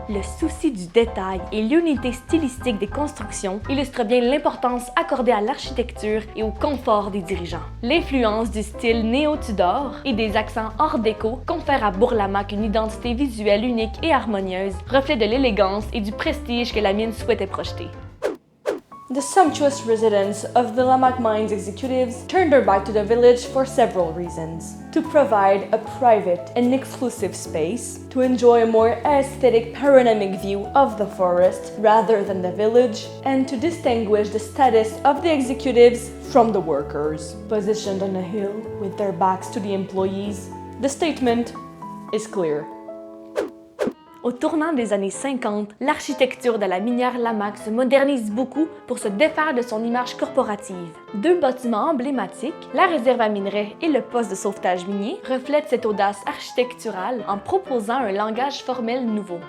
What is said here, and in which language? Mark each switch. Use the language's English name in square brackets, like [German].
[French] Le souci du détail et l'unité stylistique des constructions illustrent bien l'importance accordée à l'architecture et au confort des dirigeants. L'influence du style néo-Tudor et des accents art déco confère à Bourg-Lamaque une identité visuelle unique et harmonieuse, reflet de l'élégance et du prestige que la mine souhaitait projeter. [English] The sumptuous residence of the Lamaque Mines executives turned their back to the village for several reasons. To provide a private and exclusive space, to enjoy a more aesthetic panoramic view of the forest rather than the village, and to distinguish the status of the executives from the workers. Positioned on a hill with their backs to the employees, the statement is clear. [French] Au tournant des années 50, l'architecture de la minière Lamaque se modernise beaucoup pour se défaire de son image corporative. 2 bâtiments emblématiques, la réserve à minerais et le poste de sauvetage minier, reflètent cette audace architecturale en proposant un langage formel nouveau.